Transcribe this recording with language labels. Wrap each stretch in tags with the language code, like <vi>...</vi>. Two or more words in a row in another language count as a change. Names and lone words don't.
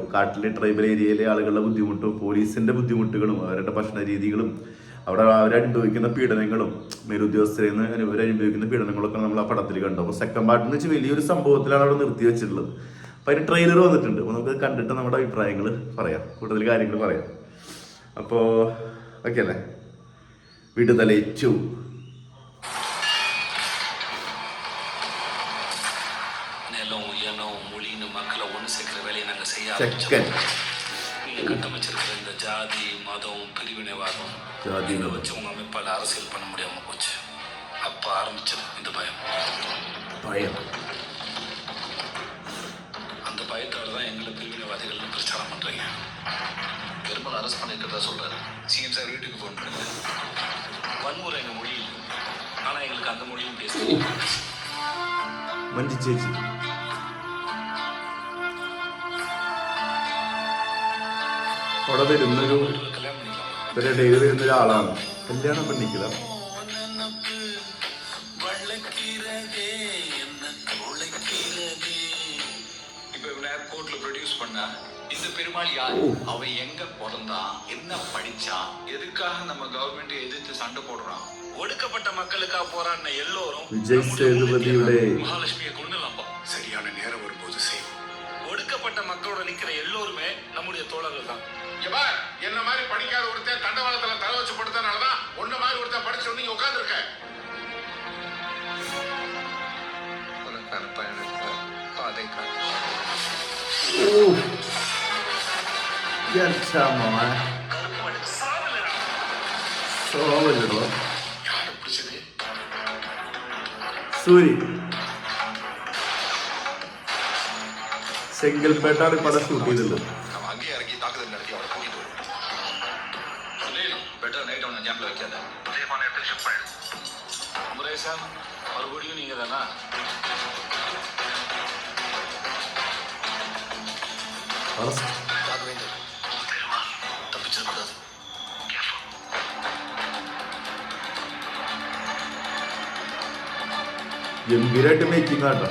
<ml>കാട്ടിലെ ട്രൈബൽ ഏരിയയിലെ ആളുകളുടെ ബുദ്ധിമുട്ടും പോലീസിന്റെ ബുദ്ധിമുട്ടുകളും അവരുടെ ഭക്ഷണ രീതികളും അവിടെ അവരനുഭവിക്കുന്ന പീഡനങ്ങളും മേലുദ്യോഗസ്ഥരിൽ നിന്ന് അവരനുഭവിക്കുന്ന പീഡനങ്ങളൊക്കെ നമ്മൾ ആ പടത്തിൽ കണ്ടു. അപ്പോൾ</ml> <en>second part</en> <ml>വെച്ച് വലിയൊരു സംഭവത്തിലാണ് അവിടെ നിർത്തി വെച്ചിട്ടുള്ളത്. അപ്പോൾ അതിന് ട്രെയിലർ വന്നിട്ടുണ്ട്. അപ്പോൾ നമുക്ക് കണ്ടിട്ട് നമ്മുടെ അഭിപ്രായങ്ങൾ പറയാം, കൂടുതൽ കാര്യങ്ങൾ പറയാം. അപ്പോൾ ഓക്കെ അല്ലേ? വിടുതല 2.</ml> <ta>கட்டமைச்சிருக்கிற இந்த ஜாதி மதம் பிரிவினைவாதம் இதை வச்சு உங்க அமைப்பால் அரசியல் பண்ண முடியாம போச்சு. அப்ப ஆரம்பிச்சது இந்த பயம். அந்த பயத்தால தான் எங்களை பிரிவினைவாதிகள்னு பிரச்சாரம் பண்றீங்க. பெரும்பாலும் அரெஸ்ட் பண்ணிருக்கிறதா சொல்றாரு.</ta> <en>CM sir</en> <ta>வீட்டுக்கு போன் பண்ணுங்க. வன்முறை எங்க மொழி இல்லை, ஆனா எங்களுக்கு அந்த மொழியும் பேச</ta> <ml>മഞ്ജു ചേച്ചി അവിടെ വരുന്നൊരു ഇവരുടെ വരുന്ന ഒരാളാണ്. കല്യാണം പെണ്ണിക്കുക</ml> <ta>கோர்ட்ல ப்ரொடியூஸ் பண்ணா இந்த பெருமாள் யார், அவன் எங்க பிறந்தான், என்ன படிச்சான், எதுக்காக நம்ம கவர்மெண்ட் எதிர்த்து சண்டை போடுறான், ஒடுக்கப்பட்ட மக்களுக்காக போராடின எல்லோரும் விஜய் சேதுபதியுடைய மகாலட்சுமியை கொண்டுலாம்பா. சரியான நேரம் வரும்போது செய்யும். ஒடுக்கப்பட்ட மக்களோட நிக்கிற எல்லோருமே நம்முடைய தோழர்கள் தான். என்ன மாதிரி படிக்காத ஒருத்தன் தண்டவாளத்துல தலை வச்சு படுத்தனாலதான் ஒன்ன மாதிரி ஒருத்தன் படிச்சு நீங்க உட்கார்ந்து இருக்க. உனக்கான பயணத்தை பாதை காட்டு.</ta> <ml>സൂരി ചെങ്കൽപ്പേട്ടാണ് ഈ പടം ഷൂട്ട് ചെയ്തുള്ളത്.</ml> <ta>அங்கேயே இறங்கி தாக்குதல் நடத்தி அவரை கூட்டிட்டு வரும்.</ta> <en>better night</en> <ta>அவனை ஜாம்ல வைக்காத. சேஃபான இடத்துக்கு ஷிஃப்ட் பண்ணு. முரேசா, மறுபடியும் நீங்க தானா? தப்பிச்சிடக்கூடாது.</ta> <ml>ഗംഭീരമായിട്ട് മേക്കിംഗ് ആട്ടോ.</ml>